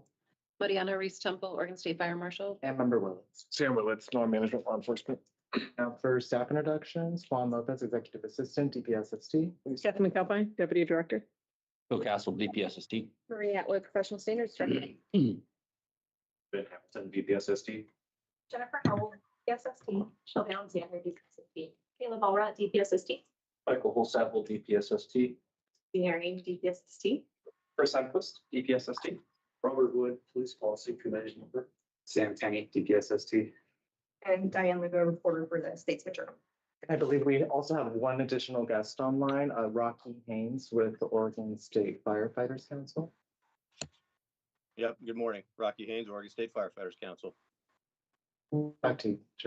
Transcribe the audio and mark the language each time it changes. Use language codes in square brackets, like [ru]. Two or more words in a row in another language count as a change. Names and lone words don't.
[en] Mariana Reese Temple, Oregon State Fire Marshal. And Member Willits. Sam Willits, Non-Management Law Enforcement. Now for staff introductions, Juan Lopez, Executive Assistant, DPSST. Please. Stephanie McAlpine, Deputy Director. Bill Castle, DPSST. Marie Atwood, Professional Standards Director. Ben Hamilton, BPSSD. Jennifer Howell, DPSST. Shelby Alexander, DPSST. Caleb Allrat, DPSST. Michael Holsapple, DPSST. Mary, DPSST. Chris Enquist, DPSST. Robert Wood, Police Policy Committee member. Sam Tenney, DPSST. And Diane Lugo, reporter for the Statesman Journal. I believe we also have one additional guest online, Rocky Haynes with the Oregon State Firefighters Council. Yep, good morning. Rocky Haynes, Oregon State Firefighters Council. Back to you. Sure.